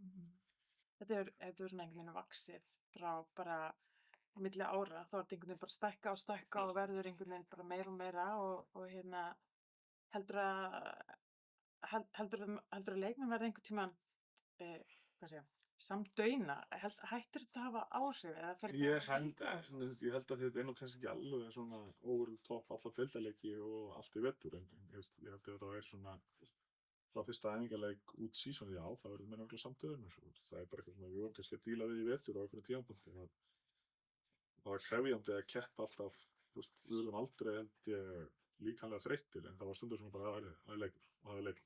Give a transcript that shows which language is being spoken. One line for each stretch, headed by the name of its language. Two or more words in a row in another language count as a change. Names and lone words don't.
Icelandic: Þetta er svona einhvern veginn vaxið frá bara milli ára, þá er þetta einhvern veginn bara stækka og verður einhvern veginn bara meira og meira og heldur að leikmenn verði einhvern tímann, samdauna, hættir þetta að hafa áhrif? Ég held að þetta er nú kannski ekki alveg svona
English: over the top
Icelandic: alla deildarleiki og allt í vetur, en ég held að þetta væri svona frá fyrsta æfingarleik út sísonið, já, það verður menn örugglega samdauðin, það er bara eitthvað sem við vorum kannski að díla við í vetur á einhverjum tímapunkti. Það var krefjandi að keppa alltaf, við erum aldrei held ég líkamlega þreyttir, en það var stundum svona bara það er leikur og það er leikur